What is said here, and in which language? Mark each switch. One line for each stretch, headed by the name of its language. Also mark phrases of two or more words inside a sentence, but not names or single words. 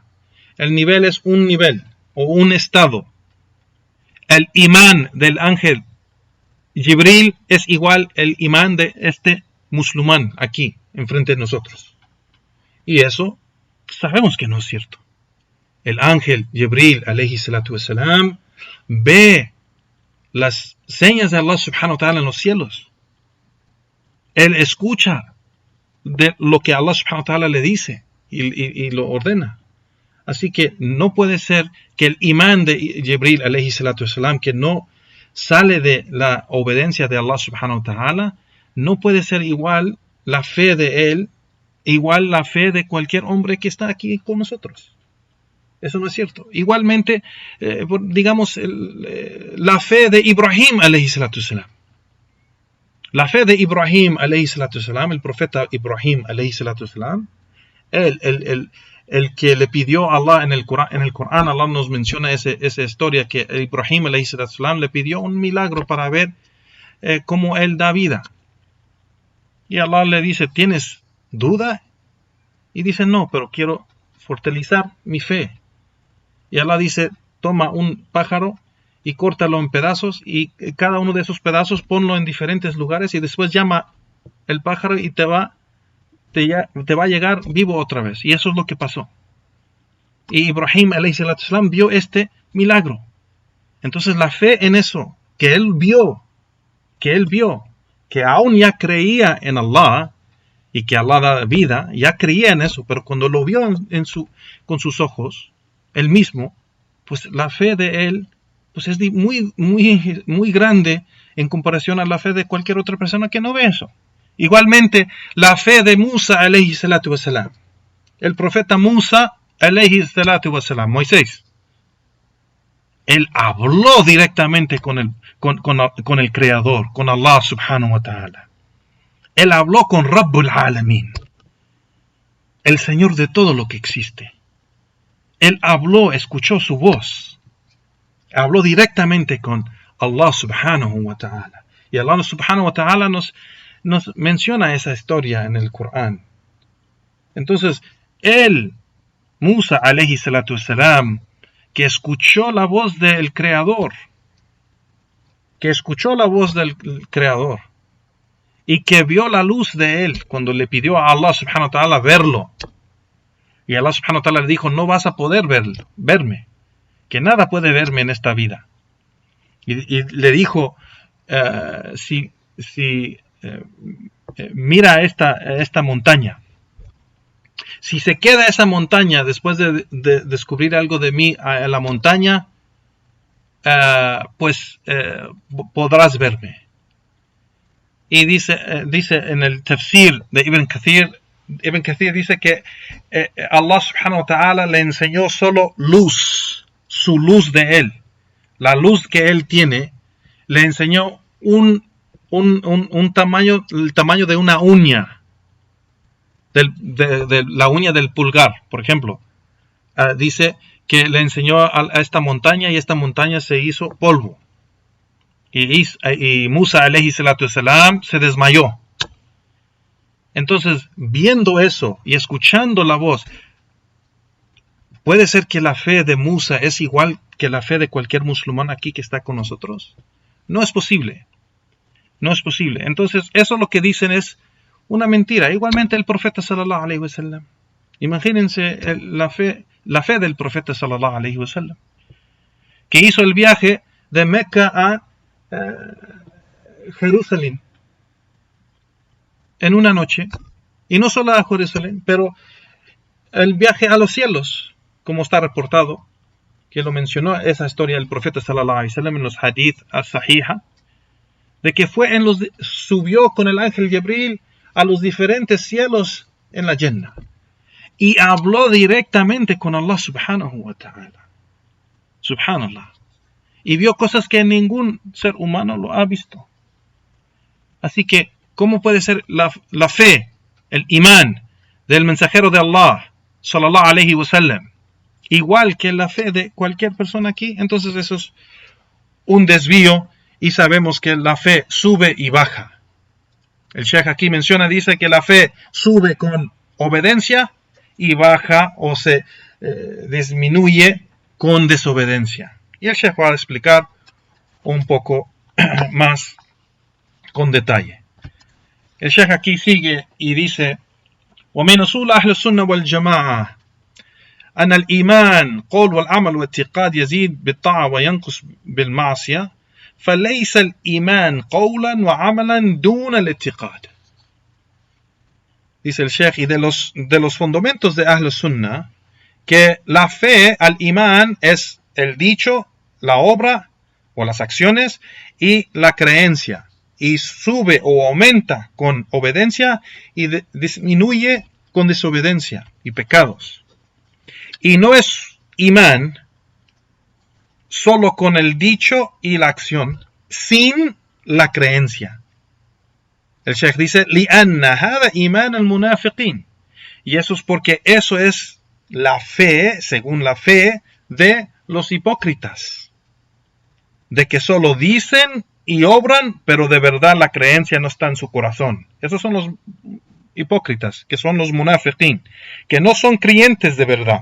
Spanish: El nivel es un nivel o un estado. El imán del ángel Jibril es igual el imán de este musulmán aquí, enfrente de nosotros. Y eso sabemos que no es cierto. El ángel Jibril,
Arabic: عليه الصلاة والسلام,
Spanish: ve las señas de Allah
Arabic: سبحانه وتعالى
Spanish: en los cielos. Él escucha de lo que Allah
Arabic: سبحانه وتعالى
Spanish: le dice y lo ordena. Así que no puede ser que el imán de Jibril,
Arabic: عليه الصلاة والسلام,
Spanish: que no sale de la obediencia de Allah
Arabic: سبحانه وتعالى,
Spanish: no puede ser igual la fe de él, igual la fe de cualquier hombre que está aquí con nosotros. Eso no es cierto. Igualmente, digamos, la fe de Ibrahim,
Arabic: عليه الصلاة والسلام.
Spanish: La fe de Ibrahim,
Arabic: عليه الصلاة والسلام,
Spanish: el profeta Ibrahim,
Arabic: عليه الصلاة والسلام,
Spanish: el que le pidió a Allah en el Corán, Allah nos menciona esa historia que Ibrahim
Arabic: عليه الصلاة والسلام
Spanish: le pidió un milagro para ver cómo él da vida. Y Allah le dice, ¿tienes duda? Y dice, no, pero quiero fortalecer mi fe. Y Allah dice, toma un pájaro y córtalo en pedazos, y cada uno de esos pedazos ponlo en diferentes lugares, y después llama el pájaro y te va a llegar vivo otra vez. Y eso es lo que pasó. Y Ibrahim
Arabic: عليه الصلاة والسلام
Spanish: vio este milagro. Entonces la fe en eso, que él vio, que aún ya creía en Allah, y que Allah da vida, ya creía en eso, pero cuando lo vio con sus ojos, él mismo, pues la fe de él pues es muy grande en comparación a la fe de cualquier otra persona que no ve eso. Igualmente, la fe de Musa
Arabic: عليه الصلاة والسلام,
Spanish: el profeta Musa
Arabic: عليه الصلاة والسلام,
Spanish: Moisés, él habló directamente con el Creador, con Allah
Arabic: سبحانه وتعالى.
Spanish: Él habló con
Arabic: رب العالمين,
Spanish: el Señor de todo lo que existe. Él habló, escuchó su voz, habló directamente con Allah
Arabic: سبحانه وتعالى.
Spanish: Y Allah
Arabic: سبحانه وتعالى
Spanish: nos menciona esa historia en el Corán. Entonces, Musa
Arabic: عليه الصلاة والسلام,
Spanish: que escuchó la voz del Creador, y que vio la luz de él cuando le pidió a Allah
Arabic: سبحانه وتعالى
Spanish: verlo. Y Allah
Arabic: سبحانه وتعالى
Spanish: le dijo, no vas a poder verme, que nada puede verme en esta vida. Y le dijo, mira esta montaña. Si se queda esa montaña después de descubrir algo de mí a la montaña, podrás verme. Y dice en el tafsir de Ibn Kathir dice que Allah
Arabic: سبحانه وتعالى
Spanish: le enseñó solo luz, su luz de él, la luz que él tiene, le enseñó el tamaño de una uña, de la uña del pulgar, por ejemplo. Dice que le enseñó a esta montaña, y esta montaña se hizo polvo. Y Musa
Arabic: عليه الصلاة والسلام
Spanish: se desmayó. Entonces, viendo eso y escuchando la voz, ¿puede ser que la fe de Musa es igual que la fe de cualquier musulmán aquí que está con nosotros? No es posible. No es posible. Entonces, eso lo que dicen es una mentira. Igualmente el profeta
Arabic: صلى الله عليه وسلم.
Spanish: Imagínense la fe del profeta
Arabic: صلى الله عليه وسلم,
Spanish: que hizo el viaje de Meca a Jerusalén en una noche, y no solo a Jerusalén, pero el viaje a los cielos, como está reportado, que lo mencionó esa historia del profeta
Arabic: صلى الله عليه وسلم
Spanish: en los
Arabic: حديث الصحيحة,
Spanish: de que subió con el ángel Jibril a los diferentes cielos en la Jannah y habló directamente con Allah
Arabic: سبحانه وتعالى.
Spanish: Subhanallah. Y vio cosas que ningún ser humano lo ha visto. Así que, ¿cómo puede ser la fe, el imán del mensajero de Allah
Arabic: صلى الله عليه وسلم
Spanish: igual que la fe de cualquier persona aquí? Entonces eso es un desvío, y sabemos que la fe sube y baja. El Sheikh aquí dice que la fe sube con obediencia y baja o se disminuye con desobediencia. Y el Sheikh va a explicar un poco más con detalle. El Sheikh aquí sigue y dice:
Arabic: ومن أصول أهل السنة والجماعة أن الإيمان قول والعمل والاعتقاد يزيد بالطاعة وينقص بالمعصية فليس الإيمان قولا وعملا دون الاعتقاد.
Spanish: Dice el Sheikh, y de los fundamentos de
Arabic: أهل السنة,
Spanish: que la fe al imán es el dicho, la obra o las acciones y la creencia, y sube o aumenta con obediencia y disminuye con desobediencia y pecados. Y no es imán solo con el dicho y la acción, sin la creencia. El Sheikh dice:
Arabic: لِأَنَّ هَذَا إِيمَانَ الْمُنَافِقِينَ.
Spanish: Y eso es porque eso es la fe, según la fe de los hipócritas, de que solo dicen y obran, pero de verdad la creencia no está en su corazón. Esos son los hipócritas, que son los munafiqín, que no son creyentes de verdad.